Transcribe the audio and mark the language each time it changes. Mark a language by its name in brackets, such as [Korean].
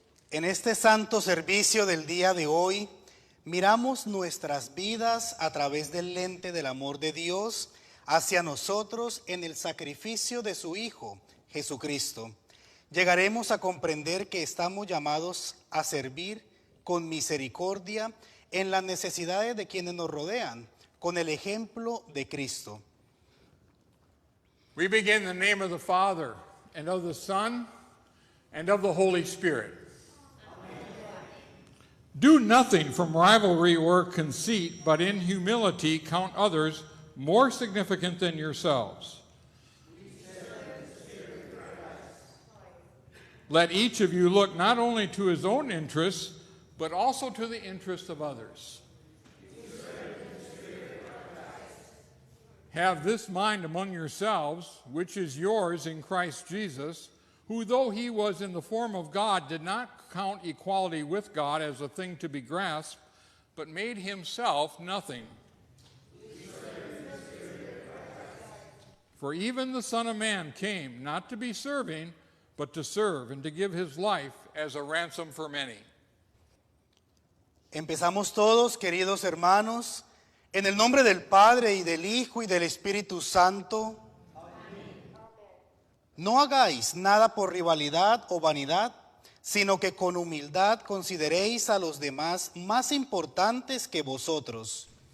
[Spanish] En este santo servicio del día de hoy, miramos nuestras vidas a través del lente del amor de Dios hacia nosotros en el sacrificio de su Hijo, Jesucristo. Llegaremos a comprender que estamos llamados a servir con misericordia en las necesidades de quienes nos rodean, con el ejemplo de Cristo. [English] We begin in the name of the Father, and of the Son, and of the Holy Spirit. Do nothing from rivalry or conceit, but in humility count others more significant than yourselves. Let each of you look not only to his own interests, but also to the interests of others. Have this mind among yourselves, which is yours in Christ Jesus, who, though he was in the form of God, did not count equality with God as a thing to be grasped, but made himself nothing. For even the Son of Man came not to be serving, but to serve and to give his life as a ransom for many. [Spanish] Empezamos todos, queridos hermanos, en el nombre del Padre y del Hijo y del Espíritu Santo. No hagáis nada por rivalidad o vanidad, sino que con humildad consideréis a los demás más importantes que vosotros.